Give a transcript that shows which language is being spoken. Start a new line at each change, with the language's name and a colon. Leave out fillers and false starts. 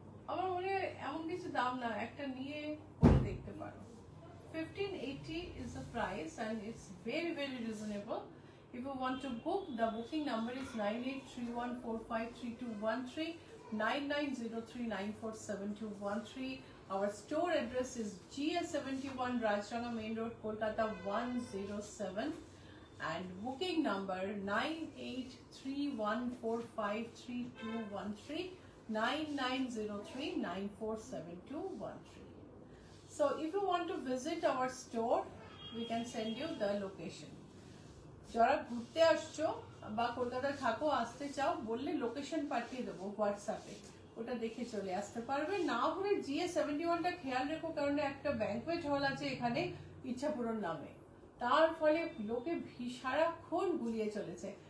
Bangla: আমার মনে হয় এমন কিছু দাম না, একটা নিয়ে পরে দেখতে পারো।
English: 1580 is the price and it's very reasonable. If you want to book, the booking number is 9831453213, 9903947213. Our store address is GS71 Rajranga Main Road, Kolkata 107, and booking number 9831453213, 9903947213. So if you want to visit our store, we can send you the location.
Bangla: যারা ঘুরতে আসছো বা কলকাতায় থাকো, আসতে চাও, বললে location পাঠিয়ে দেবো হোয়াটসঅ্যাপে, ওটা দেখে চলে আসতে পারবে। না হলে GS71টা খেয়াল রেখো, কারণ একটা ব্যাংকুয়েট হল আছে এখানে ইচ্ছাপুরন নামে, তার ফলে লোকে সারাক্ষণ গুলিয়ে চলেছে।